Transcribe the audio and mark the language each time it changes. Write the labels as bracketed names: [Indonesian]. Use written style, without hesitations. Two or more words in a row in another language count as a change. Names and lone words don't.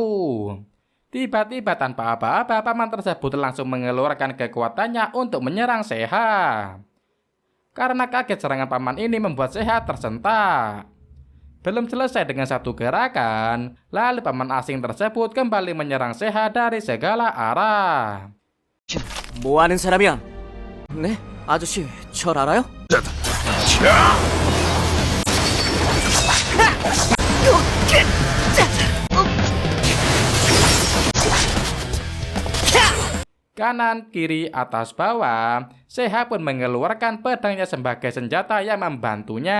[Indonesian] Tiba-tiba tanpa apa-apa, paman tersebut langsung mengeluarkan kekuatannya untuk menyerang Seha. Karena kaget serangan paman ini membuat Seha tersentak. Belum selesai dengan satu gerakan, lalu paman asing tersebut kembali menyerang Seha dari segala arah. [Korean] 뭐 하는 사람이야? 네? 아저씨, 절 알아요? [Indonesian] Kanan, kiri, atas, bawah, Seha pun mengeluarkan pedangnya sebagai senjata yang membantunya.